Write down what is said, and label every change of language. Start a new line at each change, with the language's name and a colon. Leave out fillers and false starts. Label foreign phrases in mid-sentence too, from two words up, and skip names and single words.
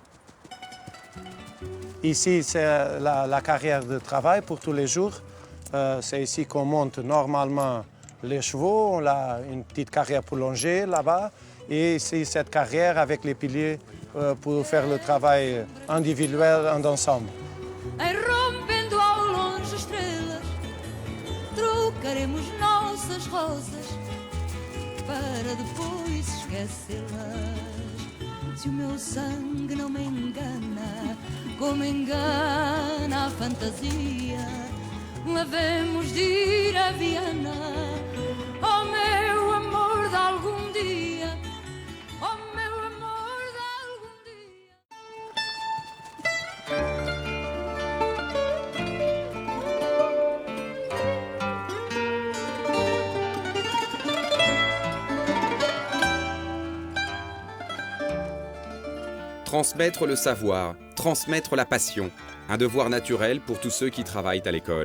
French: Ici, c'est la carrière de travail pour tous les jours. C'est ici qu'on monte normalement les chevaux. On a une petite carrière pour longer là-bas. Et c'est cette carrière avec les piliers pour faire le travail individuel ensemble.
Portuguese: Rompendo ao longe estrelas, trocaremos nossas rosas para depois esquecê-las. Se o meu sangue não me engana, como engana a fantasia, havemos de ir a Viana, oh meu amor de algum dia, oh meu amor de algum dia.
French: Transmettre le savoir, transmettre la passion, un devoir naturel pour tous ceux qui travaillent à l'école.